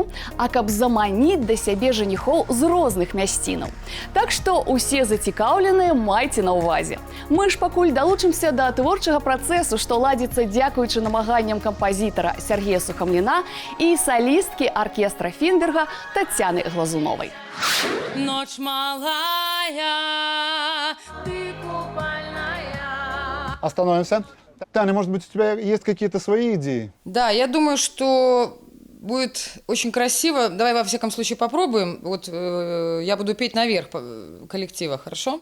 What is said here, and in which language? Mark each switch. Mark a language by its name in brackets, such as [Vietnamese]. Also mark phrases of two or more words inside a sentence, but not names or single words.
[Belarusian] А каб заманіць да сябе жаніхоў з розных мясцінаў. Так што усе зацікаўленыя майце на ўвазе. Мы ж пакуль далучымся да творчага працэсу, што ладзіцца дзякуючы намаганням кампазітара Сергея Сухамліна і солісткі аркестра Фінберга Тацяны Глазуновай. [Russian] Ночь малая, ты купальная. Остановимся. Таня, может быть, у тебя есть какие-то свои идеи? Да, я думаю, что будет очень красиво. Давай, во всяком случае, попробуем. Вот я буду петь наверх коллектива, хорошо?